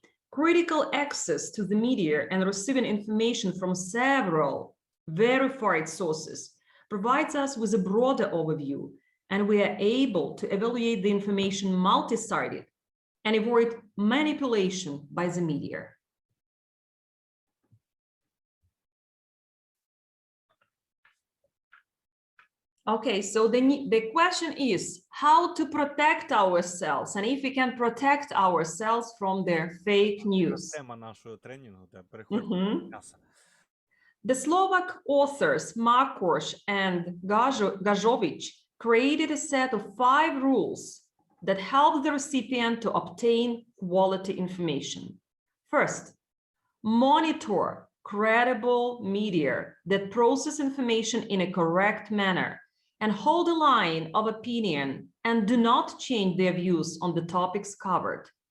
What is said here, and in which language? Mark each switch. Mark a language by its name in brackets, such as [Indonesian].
[English] Critical access to the media and receiving information from several verified sources provides us with a broader overview, and we are able to evaluate the information multi-sided and avoid manipulation by the media. Okay, so the question is how to protect ourselves and if we can protect ourselves from their fake news. [Ukrainian] Тема нашого тренінгу, переходимо до м'яса. [English] The Slovak authors Markoš and Gajovic created a set of 5 rules that help the recipient to obtain quality information. First, monitor credible media that process information in a correct manner and hold a line of opinion and do not change their views on the topics covered.